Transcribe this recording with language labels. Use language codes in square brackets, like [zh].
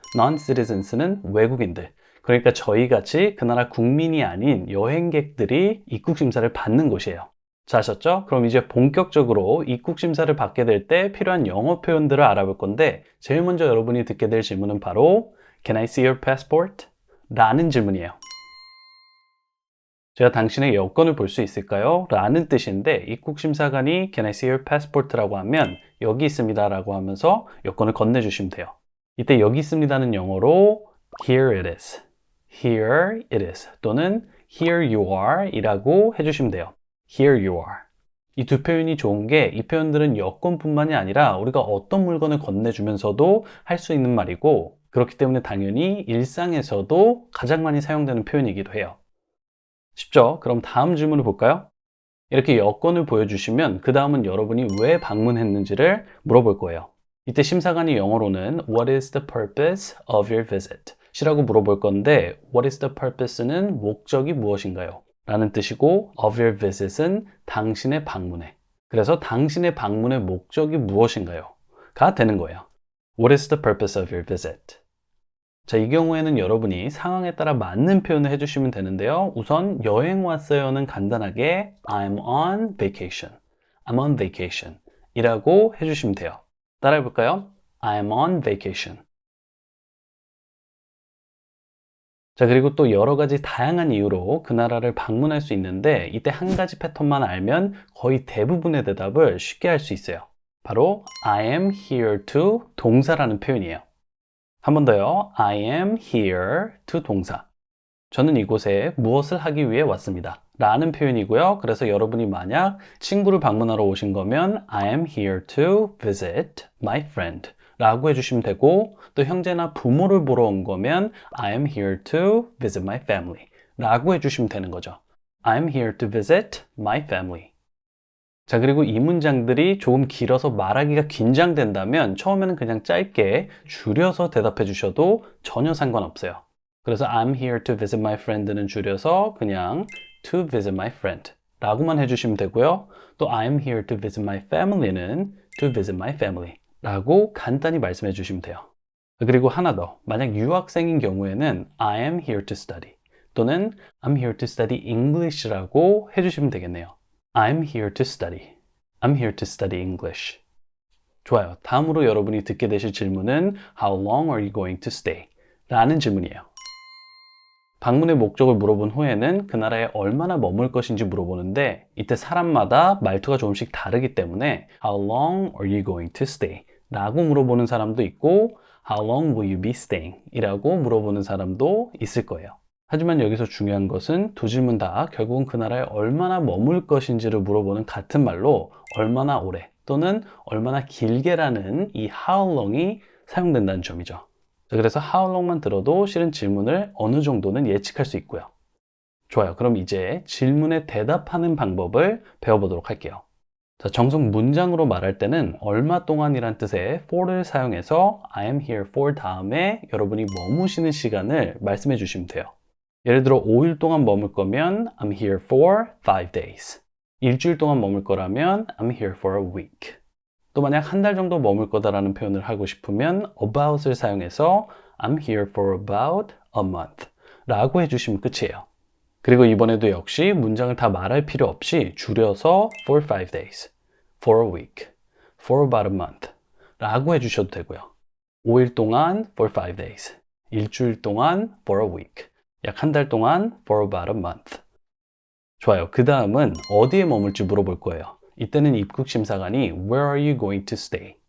[ko] non-citizens는 외국인들, 그러니까 저희 같이 그 나라 국민이 아닌 여행객들이 입국 심사를 받는 곳이에요. 자, 아셨죠? 그럼 이제 본격적으로 입국 심사를 받게 될 때 필요한 영어 표현들을 알아볼 건데 제일 먼저 여러분이 듣게 될 질문은 바로 [en] Can I see your passport? [ko] 라는 질문이에요. 제가 당신의 여권을 볼 수 있을까요? 라는 뜻인데 입국심사관이 [en] Can I see your passport? [ko] 라고 하면 여기 있습니다 라고 하면서 여권을 건네주시면 돼요. 이때 여기 있습니다는 영어로 [en] Here it is, Here it is [ko] 또는 [en] Here you are [ko] 이라고 해주시면 돼요. [en] Here you are. [ko] 이 두 표현이 좋은 게 이 표현들은 여권뿐만이 아니라 우리가 어떤 물건을 건네주면서도 할 수 있는 말이고 그렇기 때문에 당연히 일상에서도 가장 많이 사용되는 표현이기도 해요. 쉽죠? 그럼 다음 질문을 볼까요? 이렇게 여권을 보여주시면 그 다음은 여러분이 왜 방문했는지를 물어볼 거예요. 이때 심사관이 영어로는 [en] What is the purpose of your visit? [ko] 이라고 물어볼 건데 [en] What is the purpose [ko] 는 목적이 무엇인가요? 라는 뜻이고 [en] of your visit [ko] 은 당신의 방문에, 그래서 당신의 방문의 목적이 무엇인가요? 가 되는 거예요. [en] What is the purpose of your visit? [ko] 자, 이 경우에는 여러분이 상황에 따라 맞는 표현을 해주시면 되는데요. 우선 여행 왔어요는 간단하게 [en] I'm on vacation, I'm on vacation [ko] 이라고 해주시면 돼요. 따라해 볼까요? [en] I'm on vacation. [ko] 자, 그리고 또 여러 가지 다양한 이유로 그 나라를 방문할 수 있는데 이때 한 가지 패턴만 알면 거의 대부분의 대답을 쉽게 할 수 있어요. 바로 [en] I am here to [ko] 동사라는 표현이에요. 한 번 더요. [en] I am here to [ko] 동사. 저는 이곳에 무엇을 하기 위해 왔습니다. 라는 표현이고요. 그래서 여러분이 만약 친구를 방문하러 오신 거면 [en] I am here to visit my friend [ko] 라고 해주시면 되고 또 형제나 부모를 보러 온 거면 [en] I am here to visit my family [ko] 라고 해주시면 되는 거죠. [en] I am here to visit my family. [ko] 자, 그리고 이 문장들이 조금 길어서 말하기가 긴장된다면 처음에는 그냥 짧게 줄여서 대답해 주셔도 전혀 상관없어요. 그래서 [en] I'm here to visit my friend [ko] 는 줄여서 그냥 [en] to visit my friend [ko] 라고만 해주시면 되고요. 또 [en] I'm here to visit my family [ko] 는 [en] to visit my family [ko] 라고 간단히 말씀해 주시면 돼요. 그리고 하나 더, 만약 유학생인 경우에는 [en] I am here to study [ko] 또는 [en] I'm here to study English [ko] 라고 해주시면 되겠네요. [en] I'm here to study. I'm here to study English. [ko] 좋아요. 다음으로 여러분이 듣게 되실 질문은 [en] How long are you going to stay? [ko] 라는 질문이에요. 방문의 목적을 물어본 후에는 그 나라에 얼마나 머물 것인지 물어보는데 이때 사람마다 말투가 조금씩 다르기 때문에 [en] How long are you going to stay? [ko] 라고 물어보는 사람도 있고 [en] How long will you be staying? [ko] 이라고 물어보는 사람도 있을 거예요. 하지만 여기서 중요한 것은 두 질문 다 결국은 그 나라에 얼마나 머물 것인지를 물어보는 같은 말로 얼마나 오래 또는 얼마나 길게라는 이 how long이 사용된다는 점이죠. 자, 그래서 how long만 들어도 실은 질문을 어느 정도는 예측할 수 있고요. 좋아요. 그럼 이제 질문에 대답하는 방법을 배워보도록 할게요. 자, 정석 문장으로 말할 때는 얼마 동안이란 뜻의 for를 사용해서 [en] I am here for [ko] 다음에 여러분이 머무시는 시간을 말씀해 주시면 돼요. 예를 들어 5일 동안 머물 거면 [en] I'm here for 5 days. [ko] 일주일 동안 머물 거라면 [en] I'm here for a week. [ko] 또 만약 한 달 정도 머물 거다라는 표현을 하고 싶으면 about을 사용해서 [en] I'm here for about a month [ko] 라고 해주시면 끝이에요. 그리고 이번에도 역시 문장을 다 말할 필요 없이 줄여서 [en] for 5 days, for a week, for about a month [ko] 라고 해주셔도 되고요. 5일 동안 [en] for 5 days, [ko] 일주일 동안 [en] for a week, [ko] 약 한 달 동안 [en] for about a month. [ko] 좋아요. 그 다음은 어디에 머물지 물어볼 거예요. 이때는 입국심사관이 [en] Where are you going to stay?